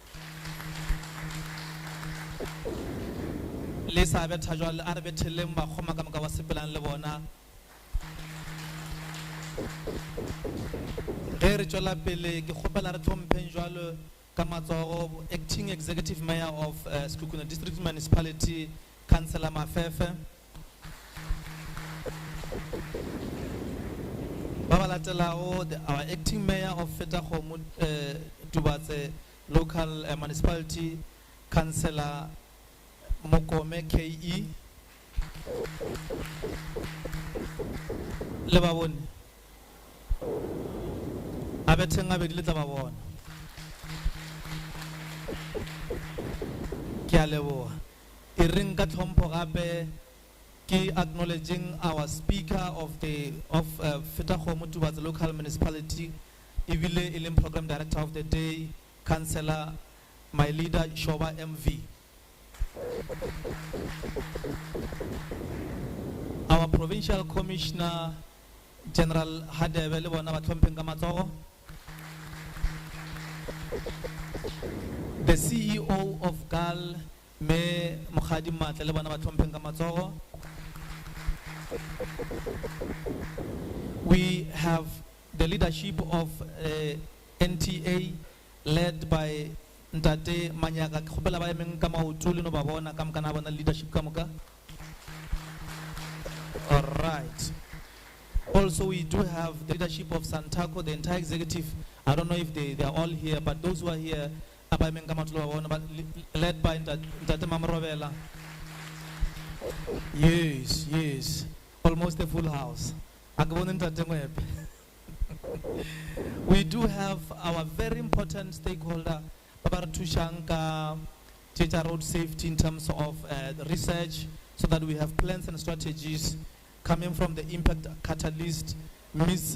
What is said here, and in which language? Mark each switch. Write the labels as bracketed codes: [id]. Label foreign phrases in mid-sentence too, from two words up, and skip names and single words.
[nso] le sa betha jwale a re betheleng bakgoma ka moka ba sepelang le bona ge re tšwela pele ke kgopela re tlhompheng jwalo ka matsogo [en] acting executive mayor of Sekhukhune District Municipality Councillor Mafefe [nso] ba ba latelago [en] our acting mayor of Fetakgomo Dubatse local municipality Councillor Mokome KE [nso] le ba bone a betheng a bedi le tla ba bona ke a leboga e reng ka tlhompho gape ke [en] acknowledging our speaker of Fetakgomo Dubatse local municipality [nso] ebile e leng [en] program director of the day Councillor my leader Shoba MV our provincial commissioner General Hadebe [nso] le bona ba tlhompheng ka matsogo [en] the CEO of GAL me Mokgadi Matle [nso] le bona ba tlhompheng ka matsogo [en] we have the leadership of NTA led by Ntate Manyaka [nso] ke kgopela ba emeng ka maoto le no ba bona ka mokana bona leadership ka moka [en] all right also we do have the leadership of Santaco the entire executive I don't know if they are all here but those who are here [nso] ba emeng ka maoto ba bona [en] but led by Ntate Mamrobela yes almost a full house we do have our very important stakeholder Baba Tushanka Teacher Road Safety in terms of research so that we have plans and strategies coming from the impact catalyst Ms.